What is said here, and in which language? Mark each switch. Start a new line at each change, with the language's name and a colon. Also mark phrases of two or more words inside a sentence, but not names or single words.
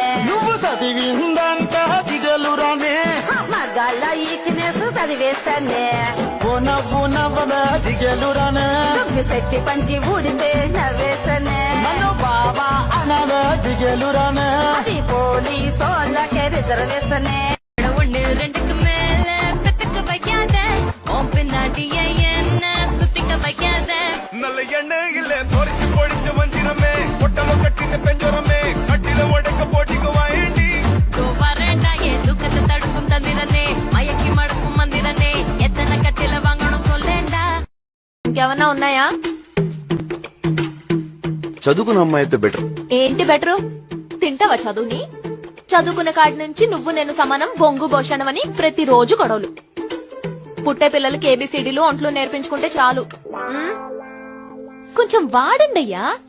Telugu: నువ్వు చదివిందంట దిగలురానే మగాళ్ళ ఈక్నెస్ చదివేస్తానే నవ్వు నవ్వదా దిగలురానే శక్తి పంచి ఊడితే నవ్వేస్తానే నన్ను బాబా అనదా దిగలురానే అది పోలీసోళ్ళకే రిజర్వేస్తానే
Tamil: ஒண்ணு ரெண்டுக்கு மேல பெத்துக்க வைக்காத உன் பின்னாடி என்ன சுத்திக்க வைக்காத நல்ல எண்ணெய் இல்ல பொறிச்சு பொழிச்ச வஞ்சிரமே ஒட்டம கட்டின பெஞ்சரமே கட்டில உடைக்க போட்டிக்கு வாயண்டி வரேண்டா என் துக்கத்தை தடுக்கும் தந்திரனே மயக்கி மடுக்கும் மந்திரனே எத்தனை கட்டில வாங்கணும் சொல்லேண்டா
Telugu: ఇంకేమన్నా ఉన్నాయా చదువుకున్న అమ్మాయి అయితే బెటర్. ఏంటి బెటరు తింటావా చదువుని చదువుకున్న కాడి నుంచి నువ్వు నేను సమానం బొంగు భోషణం అని ప్రతిరోజు గొడవలు పుట్టే పిల్లలకి ఏబిసిడీలు ఒంట్లో నేర్పించుకుంటే చాలు కొంచెం వాడండి అయ్యా